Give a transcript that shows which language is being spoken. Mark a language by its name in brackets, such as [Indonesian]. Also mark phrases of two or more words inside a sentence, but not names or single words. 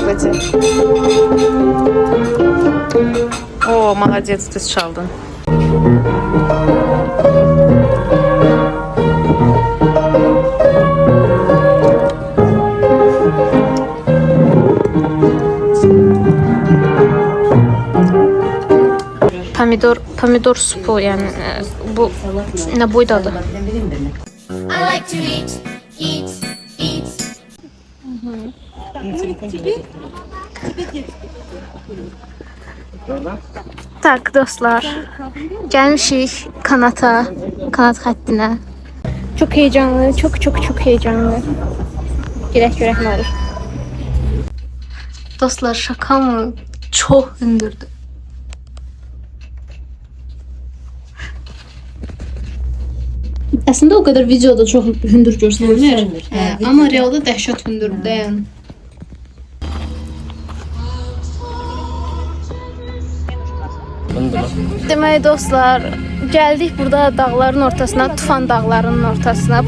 [Russian] Oo, молодец, [Azerbaijani] düz çaldın. Pomidor supu, yəni bu nə boyda adı? [English] I like to eat, eat, eat. [Azerbaijani] Tak dostlar, gəlmişik kanat xəttinə. [Turkish] Çok heyecanlı, çok heyecanlı. [Azerbaijani] Görək nə olur. Dostlar, [Turkish] şaka mı? [Azerbaijani] Çox hündürdür. Əslində o qədər videoda çox hündür göstərilir. Amma realda dəhşət hündürdür yəni. Deməli dostlar, gəldik burada dağların ortasına, Tufan dağlarının ortasına.